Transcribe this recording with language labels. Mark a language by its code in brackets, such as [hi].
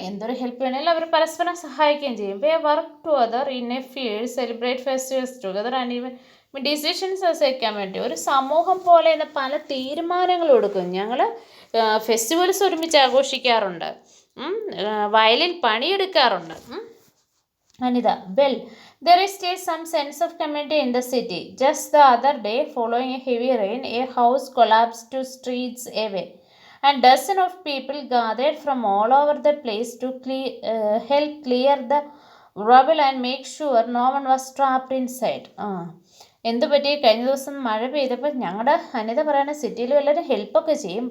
[ml] എന്തൊരു ഹെൽപ്പ് വേണമെങ്കിലും അവർ പരസ്പരം സഹായിക്കുകയും ചെയ്യും. [en] we work together in a field, celebrate festivals together and even decisions [ml] വയ്ക്കാൻ വേണ്ടി ഒരു സമൂഹം പോലെ ഇന്ന് പല തീരുമാനങ്ങളും എടുക്കും. ഞങ്ങൾ ഫെസ്റ്റിവൽസ് ഒരുമിച്ച് ആഘോഷിക്കാറുണ്ട്, വയലിൽ പണിയെടുക്കാറുണ്ട്. [en] Anita, well there is still some sense of community in the city. Just the other day, following a heavy rain, a house collapsed 2 streets away, and dozens of people gathered from all over the place to help clear the rubble and make sure no one was trapped inside. [ml] എന്തുപറ്റി? കഴിഞ്ഞ ദിവസം മഴ പെയ്തപ്പോൾ ഞങ്ങളുടെ അനിത പറയുന്ന സിറ്റിയിൽ എല്ലാവരും ഹെൽപ്പൊക്കെ ചെയ്യും.